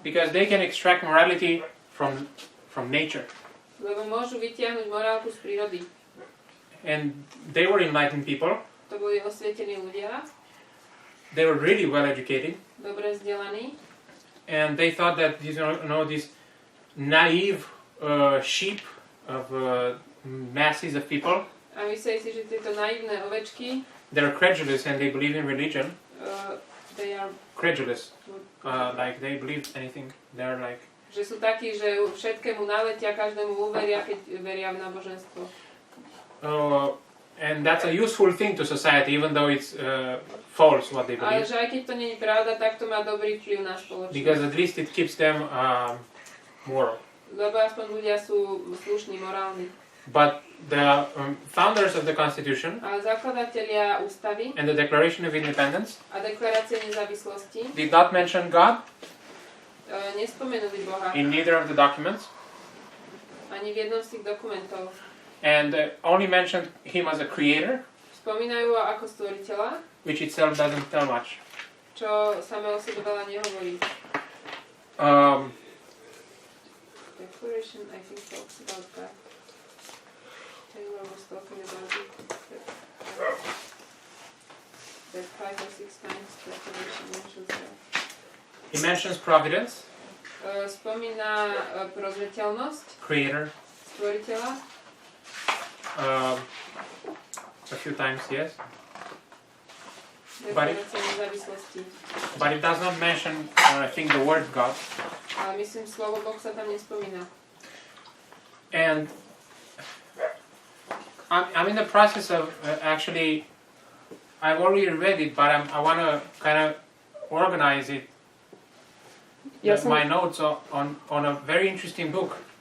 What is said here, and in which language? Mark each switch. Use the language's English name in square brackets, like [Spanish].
[English] because they can extract morality from nature. [Slovak] lebo môžu vytiahnuť morálku z prírody. [English] And they were enlightened people. [Slovak] To boli osvietení ľudia, [English] They were really well educated, [Slovak] dobre vzdelaní, [English] and they thought that these naive sheep of masses of people, [Slovak] a mysleli si, že tieto naivné ovečky, [English] they're credulous and they believe in religion. they are, Credulous, like they believe anything. They're like, [Slovak] že sú takí, že všetkému naletia, každému uveria, keď veria v náboženstvo. [English] and that's a useful thing to society, even though it's false what they [Slovak] Ale [English] believe, [Slovak] že aj keď to nie je pravda, tak to má dobrý vplyv na spoločnosť. [English] because at least it keeps them moral. [Slovak] Lebo aspoň ľudia sú slušní, morálni. [English] But the founders of the Constitution [Slovak] Ale zakladatelia ústavy [English] and the Declaration of Independence [Slovak] a deklarácie nezávislosti [English] did not mention God [Slovak] nespomenuli Boha [English] in neither of the documents, [Slovak] ani v jednom z tých dokumentov. [English] and only mentioned him as a creator, [Slovak] Spomínajú ho ako stvoriteľa, [English] which itself doesn't tell much. [Slovak] čo samé o sebe veľa nehovorí. [English] Declaration, I think, talks about God. Taylor was talking about it. That 5 or 6 times Declaration mentions God. He mentions providence, [Slovak] Spomína prozreteľnosť [English] creator, [Slovak] stvoriteľa [English] a few times, yes. [Slovak] deklarácie nezávislosti. [English] But it does not mention, I think, the word God. [Slovak] Ale myslím, slovo Boh sa tam nespomína. [English] And I'm in the process of actually, I've already read it, but I want to kind of organize it, my notes on a very interesting book.